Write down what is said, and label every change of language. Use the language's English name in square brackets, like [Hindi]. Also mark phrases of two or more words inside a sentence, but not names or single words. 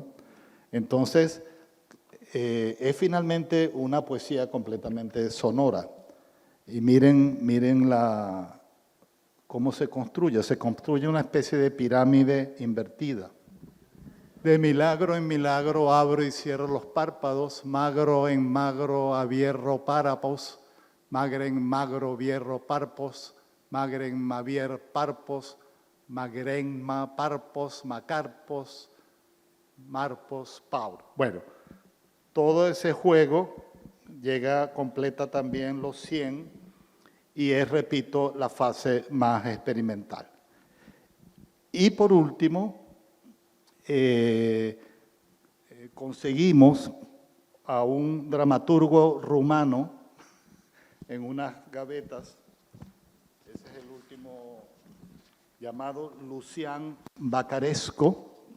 [Spanish] Entonces, es finalmente una poesía completamente sonora. Y miren cómo se construye una especie de pirámide invertida. De milagro en milagro abro y cierro los párpados, magro en magro abierro párapos, magre en magro vierro parpos, magre en mavier parpos, magren ma parpos, macarpos, marpos, paur. Bueno, todo ese juego completa también los 100 y es, repito, la fase más experimental. Y por último, conseguimos a un dramaturgo rumano en unas gavetas, ese es el último, llamado Lucian Bacaresco,